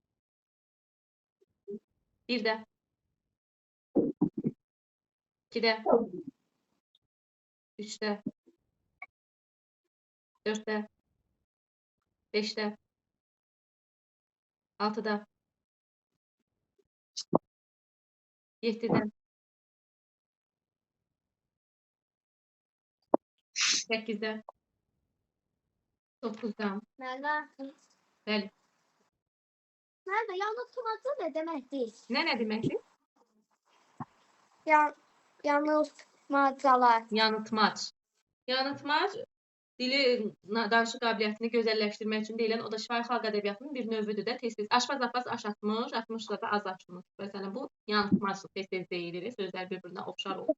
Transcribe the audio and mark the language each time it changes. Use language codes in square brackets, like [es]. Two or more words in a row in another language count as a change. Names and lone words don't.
[tr] 1'de, 2'de, 3'te, 4'te, 5'te, 6'da, 7'de, 8'de, 9'da. Merve. [az] Bəli. [tr] Merve, yanıltmaca ne demektir? [az] Ne deməkdir? Yanıltmacalar. Yanıltmac. Yanıltmac dili danışıq qabiliyyətini gözəlləşdirmək üçün deyilən, o da şifahi xalq ədəbiyyatının bir növüdür də. Tez-tez aşpaz Abbas aş atmış, atmışla da az açmış. Məsələn, bu yanıltmacdır, tez-tez deyilir, sözlər bir-birinə oxşar olur.